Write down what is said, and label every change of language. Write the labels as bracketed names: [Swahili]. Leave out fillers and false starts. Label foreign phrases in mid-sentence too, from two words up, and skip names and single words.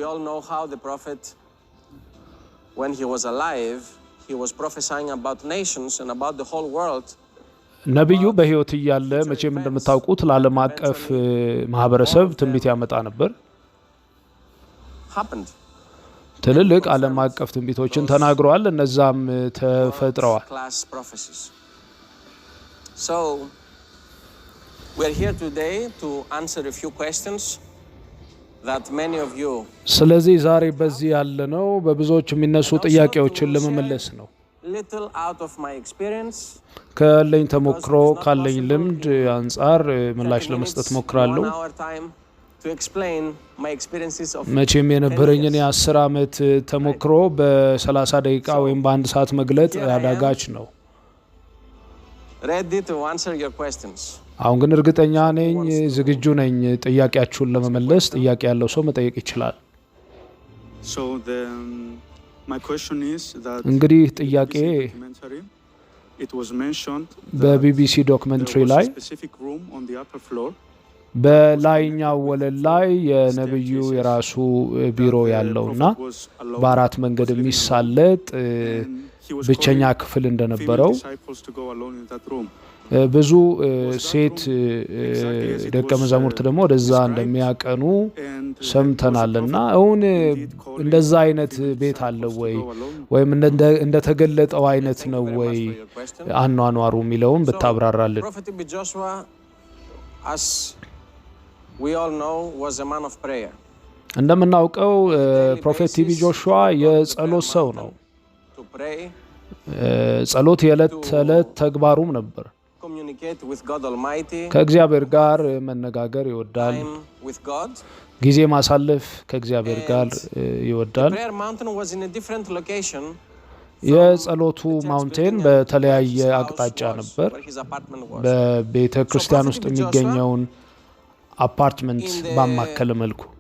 [Amharic] ነብዩ በሕይወት እያለ መቼም እንደምታውቁት ለዓለም አቀፍ ማህበረሰብ ትንቢት ያመጣ ነበር። ትልልቅ ዓለም አቀፍ ትንቢቶችን ተናግረዋል። እነዛም ተፈጥረዋል። [English] So we're here today to answer a few questions that many of you. [Amharic] ስለዚህ ዛሬ በዚህ ያለነው በብዙዎች የሚነሱ ጥያቄዎችን ለመመለስ ነው። [English] Little out of my experience. [Amharic] ካለኝ ተሞክሮ ካለኝ ልምድ አንፃር ምላሽ ለመስጠት ሞክራለሁ። መቼም የነበረኝን የ10 ዓመት ተሞክሮ በ30 ደቂቃ ወይም በ1 ሰዓት መግለጥ አዳጋች ነው። [English] Ready to answer your questions. [Amharic] አሁን ግን እርግጠኛ ነኝ፣ ዝግጁ ነኝ ጥያቄያችሁን ለመመለስ። ጥያቄ ያለው ሰው መጠየቅ ይችላል። [English] So my question is that [Amharic] እንግዲህ ጥያቄ በቢቢሲ ዶክመንተሪ ላይ በላይኛው ወለል ላይ የነብዩ የራሱ ቢሮ ያለውና በአራት መንገድ የሚሳለጥ ብቸኛ ክፍል እንደነበረው ብዙ አይነት ደቀ መዛሙርት ደግሞ ወደዛ እንደሚያቀኑ ሰምተናልና አሁን እንደዛ አይነት ቤት አለ ወይ ወይም እንደተገለጠው አይነት ነው ወይ አኗኗሩ የሚለውን ብታብራራልን። [English] As we all know, was a man of prayer. [Amharic] እንደምናውቀው ፕሮፌት ቲቢ ጆሹዋ የጸሎት ሰው ነው። ጸሎት የዕለት ተዕለት ተግባሩም ነበር። ከእግዚአብሔር ጋር መነጋገር ይወዳል። ጊዜ ማሳለፍ ከእግዚአብሔር ጋር ይወዳል። የጸሎቱ ማውንቴን በተለያየ አቅጣጫ ነበር። በቤተ ክርስቲያን ውስጥ የሚገኘውን አፓርትመንት ባማከለ መልኩ